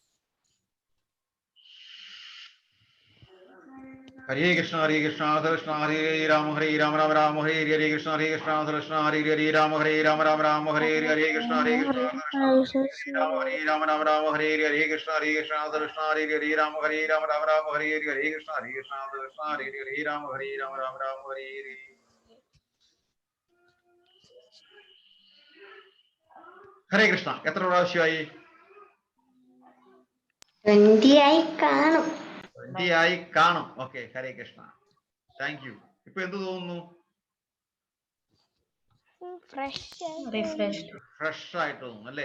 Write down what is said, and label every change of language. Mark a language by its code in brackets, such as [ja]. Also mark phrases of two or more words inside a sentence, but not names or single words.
[sa] Hare Krishna Hare Rama Rama Hare Hare Krishna Krishna Hare Rama Rama Hare Hare Krishna Rama Hare Hare Krishna Krishna Hare Rama Rama Hare Hare Krishna Krishna Hare Rama Rama Hare Hare. [ml] ഹരേ കൃഷ്ണ. എത്ര പ്രാവശ്യമായി? 20 ആയി കാണും. 20 ആയി കാണും. ഓക്കെ, ഹരേ കൃഷ്ണ, [en] thank you. [ml] ഇപ്പൊ എന്ത് തോന്നുന്നു? ഫ്രഷ് ആയിട്ട് തോന്നുന്നു അല്ലേ?